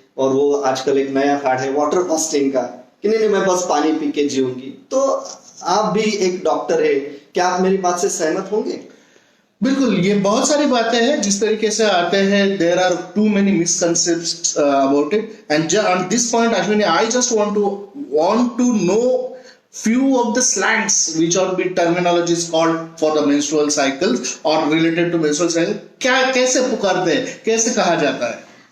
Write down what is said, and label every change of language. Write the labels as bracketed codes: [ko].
[hi] और वो आजकल एक नया फैड है वाटर फास्टिंग का कि नहीं मैं बस पानी पी के जीऊंगी. तो आप भी एक डॉक्टर है, क्या आप मेरी बात से सहमत होंगे? बिल्कुल, ये बहुत सारी बातें हैं जिस तरीके से आते हैं. [en] There are too many misconceptions about it. And on this point Ashwini, I just want to know few of the slangs which are be terminologies called for the menstrual cycles or related to menstrual cycle. [hi] क्या कैसे पुकारते हैं, कैसे कहा जाता है?